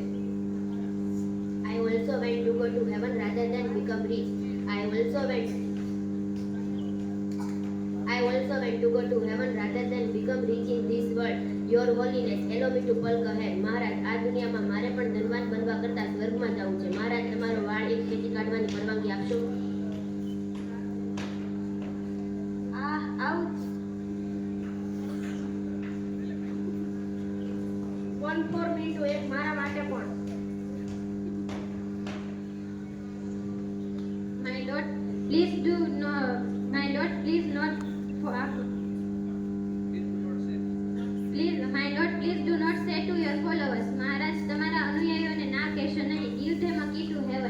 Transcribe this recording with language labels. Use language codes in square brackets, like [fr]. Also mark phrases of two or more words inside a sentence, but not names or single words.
[en] I also want to go to heaven rather than become rich. I also want to go to heaven rather than become rich in this world. Your holiness, allow me to pluck a hair. [gu] મહારાજ, આ દુનિયામાં મારે પણ ધનવાન બનવા કરતાં સ્વર્ગમાં જવું છે. મહારાજ, તમારો વાળ એક ખેંચી કાઢવાની પરવાનગી આપશો? [en] Ouch. One for me to [gu] એક મારા માટે પણ. [en] My lord, please do not say to your followers. [gu] મહારાજ, તમારા અનુયાયીઓને ના કહેશો નહીં. [en] Give them a key to heaven.